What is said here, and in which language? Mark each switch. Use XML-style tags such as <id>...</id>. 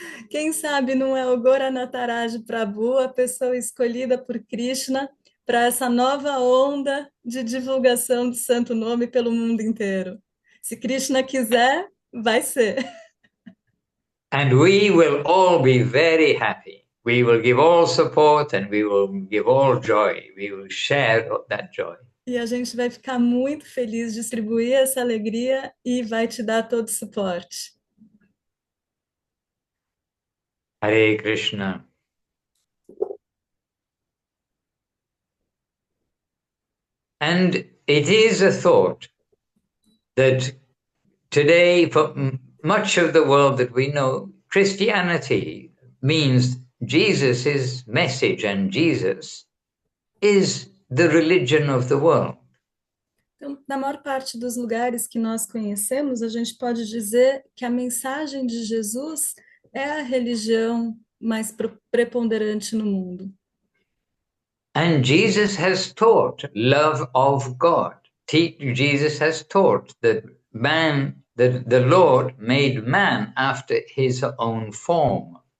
<pt>Quem sabe não é o Goranatharaj Prabhu, a pessoa escolhida por Krishna para essa nova onda de divulgação do santo nome pelo mundo inteiro. Se Krishna quiser, vai ser.</pt> <en>And we will all be very happy. We will give all support and we will give all joy. We will share that joy.</en> <pt>E a gente vai ficar muito feliz, distribuir essa alegria e vai te dar todo o suporte. Hare Krishna.</pt> <en>And it is a thought that today, for much of the world that we know, Christianity means Jesus' message, and Jesus is the religion of the world.</en> <pt>Então, na maior parte dos lugares que nós conhecemos, a gente pode dizer que a mensagem de Jesus é a religião mais preponderante no mundo.</pt> <en>And Jesus has taught love of God. Jesus has taught that the Lord made man after his own form.</en>